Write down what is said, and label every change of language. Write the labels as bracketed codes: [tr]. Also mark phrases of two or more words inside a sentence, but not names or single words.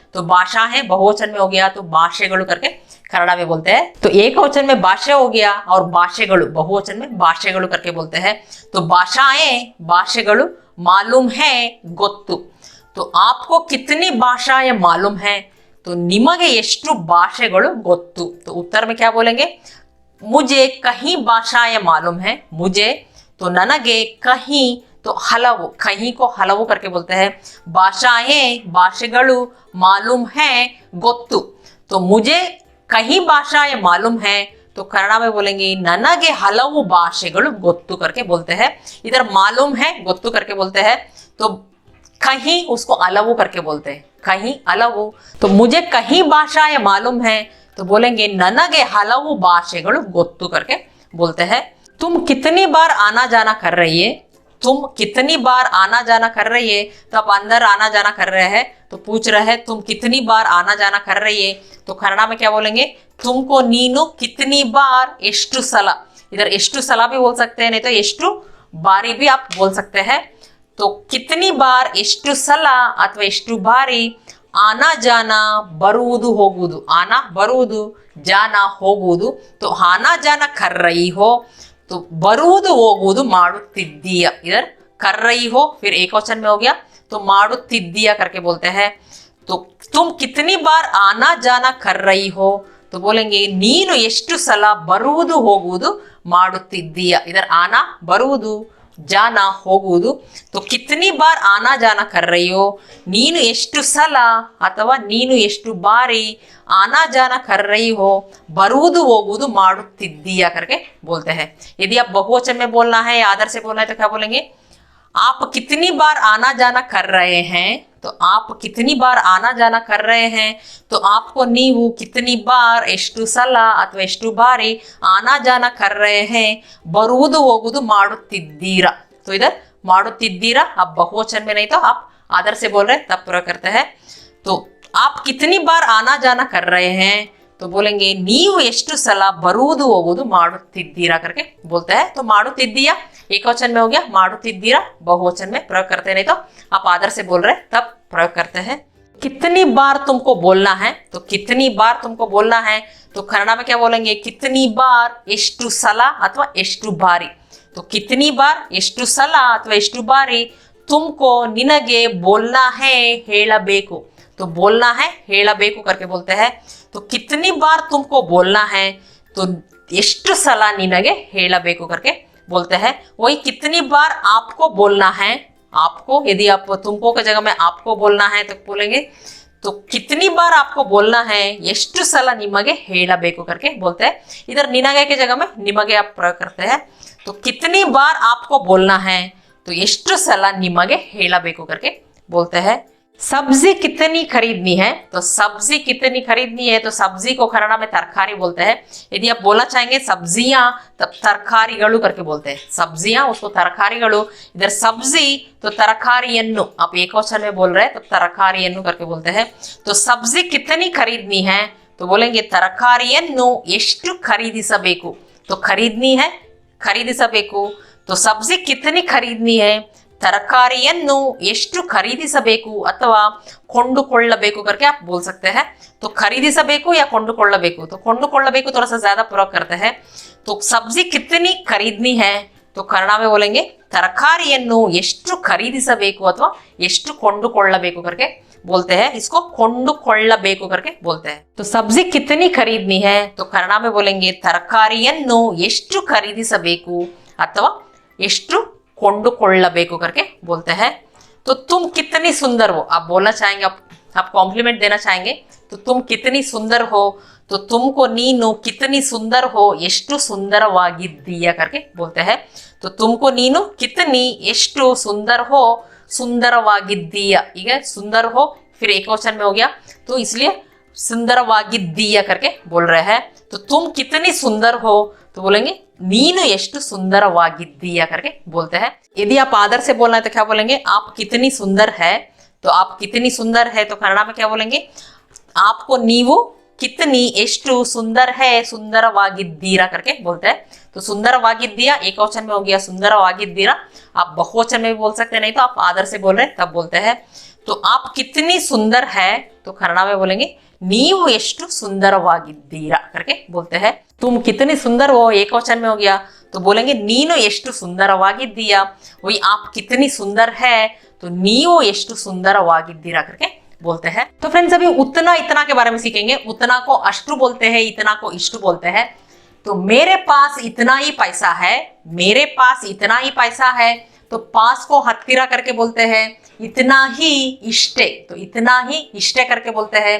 [hi] तो भाषा है बहुवचन में हो गया, तो ಭಾಷೆಗಳು करके कन्नड़ में बोलते हैं। तो एक वचन में भाषा हो गया और ಭಾಷೆಗಳು बहुवचन में ಭಾಷೆಗಳು करके बोलते हैं। तो भाषाएं, ಭಾಷೆಗಳು, मालूम है, ಗೊತ್ತು। तो आपको कितनी भाषाएं मालूम है, तो [kn] ನಿಮಗೆ ಎಷ್ಟು ಭಾಷೆಗಳು ಗೊತ್ತು। [hi] तो उत्तर में क्या बोलेंगे, मुझे कहीं भाषाएं मालूम है, मुझे, तो ನನಗೆ कहीं, तो हलವು, कहीं को हलವು करके बोलते हैं। भाषाएं, ಭಾಷೆಗಳು, मालूम है, ಗೊತ್ತು। तो मुझे कई भाषाएं मालूम है तो कन्नड़ा में बोलेंगे [kn] ನನಗೆ ಹಲವು ಭಾಷೆಗಳು ಗೊತ್ತು [hi] करके बोलते हैं। इधर मालूम है ಗೊತ್ತು करके बोलते हैं, तो कहीं उसको अलवु करके बोलते हैं, कहीं अलवु। तो मुझे कहीं भाषाएं मालूम है तो बोलेंगे [kn] ನನಗೆ ಹಲವು ಭಾಷೆಗಳು ಗೊತ್ತು [hi] करके बोलते हैं। तुम कितनी बार आना जाना कर रही है, तुम कितनी बार आना जाना कर रही है, तो आप अंदर आना जाना कर रहे हैं तो पूछ रहे हैं तुम कितनी बार आना जाना कर रही है, तो कन्नड़ा में क्या बोलेंगे तुमको नीनु कितनी बार [kn] ಎಷ್ಟು ಸಲ। [hi] इधर [kn] ಎಷ್ಟು ಸಲ [hi] भी बोल सकते हैं, नहीं तो [kn] ಎಷ್ಟು ಬಾರಿ [hi] भी आप बोल सकते हैं। तो कितनी बार [kn] ಎಷ್ಟು ಸಲ ಅಥವಾ ಎಷ್ಟು ಬಾರಿ [hi] आना जाना [kn] ಬರುವುದು ಹೋಗುವುದು, ಆನಾ ಬರುವುದು ಜಾನ ಹೋಗುವುದು, [hi] तो आना जाना कर रही हो तो [kn] ಬರುವುದು ಹೋಗುವುದು ಮಾಡುತ್ತಿದ್ದೀಯಾ। [hi] इधर कर रही हो फिर एक वचन में हो गया तो ಮಾಡುತ್ತಿದ್ದೀಯಾ करके बोलते हैं। तो तुम कितनी बार आना जाना कर रही हो तो बोलेंगे [kn] ನೀನು ಎಷ್ಟು ಸಲ ಬರುವುದು ಹೋಗುವುದು ಮಾಡುತ್ತಿದ್ದೀಯಾ। [hi] इधर आना ಬರುವುದು ಜಾನ ಹೋಗುವುದು, तो कितनी बार आना जाना कर रही हो [kn] ನೀನು ಎಷ್ಟು ಸಲ ಅಥವಾ ನೀನು ಎಷ್ಟು ಬಾರಿ [hi] आना जाना कर रही हो [kn] ಬರುವುದು ಹೋಗುವುದು ಮಾಡುತ್ತಿದ್ದೀಯಾ [hi] करके बोलते हैं। यदि आप बहुवचन में बोलना है या आदर से बोलना है तो क्या बोलेंगे आप कितनी बार आना जाना कर रहे हैं, तो आप कितनी बार आना जाना कर रहे हैं तो आपको ನೀವು कितनी बार [kn] ಎಷ್ಟು ಸಲ ಅಥವಾ ಎಷ್ಟು ಬಾರಿ [hi] आना जाना कर रहे हैं [kn] ಬರುವುದು ಹೋಗುವುದು ಮಾಡುತ್ತಿದ್ದೀರಾ। [hi] तो इधर ಮಾಡುತ್ತಿದ್ದೀರಾ आप बहुवचन में नहीं तो आप आदर से बोल रहे तब प्रयोग करते हैं। तो आप कितनी बार आना जाना कर रहे हैं तो बोलेंगे [kn] ನೀವು ಎಷ್ಟು ಸಲ ಬರುವುದು ಹೋಗುವುದು ಮಾಡುತ್ತಿದ್ದೀರಾ [hi] करके बोलते हैं। तो ಮಾಡುತ್ತಿದ್ದೀಯಾ एक वचन में हो गया, ಮಾಡುತ್ತಿದ್ದೀರಾ बहुवचन में प्रयोग करते नहीं तो आप आदर से बोल रहे तब प्रयोग करते हैं। कितनी बार तुमको बोलना है, तो कितनी बार तुमको बोलना है तो कन्नड़ा में क्या बोलेंगे कितनी बार [kn] ಎಷ್ಟು ಸಲ ಅಥವಾ ಎಷ್ಟು ಬಾರಿ। [hi] तो कितनी बार [kn] ಎಷ್ಟು ಸಲ ಅಥವಾ ಎಷ್ಟು ಬಾರಿ [hi] तुमको ನಿನಗೆ बोलना है ಹೇಳಬೇಕು, तो बोलना है ಹೇಳಬೇಕು करके बोलते हैं। तो कितनी बार तुमको बोलना है तो [kn] ಎಷ್ಟು ಸಲ ನಿನಗೆ ಹೇಳಬೇಕು [hi] करके बोलते हैं। वही कितनी बार आपको बोलना है, आपको यदि आप तुमको की जगह में आपको बोलना है तो बोलेंगे तो कितनी बार आपको बोलना है [kn] ಎಷ್ಟು ಸಲ ನಿಮಗೆ ಹೇಳಬೇಕು [hi] करके बोलते हैं। इधर ನಿನಗೆ की जगह में निಮಗೆ आप प्रयोग करते हैं। तो कितनी बार आपको बोलना है तो [kn] ಎಷ್ಟು ಸಲ ನಿಮಗೆ ಹೇಳಬೇಕು [hi] करके बोलते हैं। सब्जी कितनी खरीदनी है, तो सब्जी कितनी खरीदनी है तो सब्जी को कन्नड़ा में तरकारी बोलते हैं। यदि आप बोलना चाहेंगे सब्जियां तब तरकारिಗಳು करके बोलते हैं, सब्जियां उसको तरकारिಗಳು। इधर सब्जी तो तरकारिಯನ್ನು आप एक वचन में बोल रहे हैं तब तरकारिಯನ್ನು करके बोलते हैं। तो सब्जी कितनी खरीदनी है तो बोलेंगे [kn] ತರಕಾರಿಯನ್ನು ಎಷ್ಟು ಖರೀದಿಸಬೇಕು, [hi] तो खरीदनी है ಖರೀದಿಸಬೇಕು। तो सब्जी कितनी खरीदनी है [kn] ತರಕಾರಿಯನ್ನು ಎಷ್ಟು ಖರೀದಿಸಬೇಕು ಅಥವಾ ಕೊಂಡುಕೊಳ್ಳಬೇಕು [hi] करके आप बोल सकते हैं। तो खरीदिसಬೇಕು या ಕೊಂಡುಕೊಳ್ಳಬೇಕು, तो ಕೊಂಡುಕೊಳ್ಳಬೇಕು थोड़ा सा ज्यादा प्रयोग करते हैं। तो सब्जी कितनी खरीदनी है तो कन्नड़ा में बोलेंगे [kn] ತರಕಾರಿಯನ್ನು ಎಷ್ಟು ಖರೀದಿಸಬೇಕು ಅಥವಾ ಎಷ್ಟು ಕೊಂಡುಕೊಳ್ಳಬೇಕು [hi] करके बोलते हैं। इसको ಕೊಂಡುಕೊಳ್ಳಬೇಕು करके बोलते हैं। तो सब्जी कितनी खरीदनी है तो कन्नड़ा में बोलेंगे [kn] ತರಕಾರಿಯನ್ನು ಎಷ್ಟು ಖರೀದಿಸಬೇಕು ಅಥವಾ ಎಷ್ಟು ಕೊಂಡುಕೊಳ್ಳಬೇಕು [hi] करके बोलते हैं। तो तुम कितनी सुंदर हो, आप बोलना चाहेंगे, आप कॉम्प्लीमेंट देना चाहेंगे तो तुम कितनी सुंदर हो तो तुमको ನೀನು कितनी सुंदर हो [kn] ಎಷ್ಟು ಸುಂದರವಾಗಿದ್ದೀಯಾ [hi] करके बोलते हैं। तो तुमको ನೀನು कितनी ಎಷ್ಟು सुंदर हो सुंदरವಾಗಿದ್ದೀಯಾ। ಈಗ सुंदर हो फिर एक वचन में हो गया तो इसलिए सुंदरವಾಗಿದ್ದೀಯಾ करके बोल रहे हैं। तो तुम कितनी सुंदर हो तो बोलेंगे [kn] ನೀನು ಎಷ್ಟು ಸುಂದರವಾಗಿದ್ದೀಯಾ [hi] करके बोलते हैं। यदि आप आदर से बोलना है तो क्या बोलेंगे आप कितनी सुंदर है, तो आप कितनी सुंदर है तो कन्नड़ा में क्या बोलेंगे आपको ನೀವು कितनी ಎಷ್ಟು सुंदर है सुंदरವಾಗಿದ್ದೀರಾ करके बोलते हैं। तो सुंदरವಾಗಿದ್ದೀಯಾ एक वचन में हो गया सुंदरವಾಗಿದ್ದೀರಾ, आप बहुवचन में भी बोल सकते हैं नहीं तो आप आदर से बोल रहे हैं तब बोलते हैं। तो आप कितनी सुंदर है तो कन्नड़ा में बोलेंगे [kn] ನೀವು ಎಷ್ಟು ಸುಂದರವಾಗಿದ್ದೀರಾ [hi] करके बोलते हैं। तुम कितनी सुंदर हो एक वचन में हो गया तो बोलेंगे [kn] ನೀನು ಎಷ್ಟು ಸುಂದರವಾಗಿದ್ದೀಯಾ। [hi] वही आप कितनी सुंदर है तो [kn] ನೀವು ಎಷ್ಟು ಸುಂದರವಾಗಿದ್ದೀರಾ [hi] करके बोलते हैं। तो फ्रेंड्स अभी उतना इतना के बारे में सीखेंगे। उतना को अष्टु बोलते हैं, इतना को इष्टु बोलते हैं। तो मेरे पास इतना ही पैसा है, मेरे पास इतना ही पैसा है तो पास को हत्तीरा करके बोलते हैं, इतना ही इष्टे, तो इतना ही इष्टे करके बोलते हैं।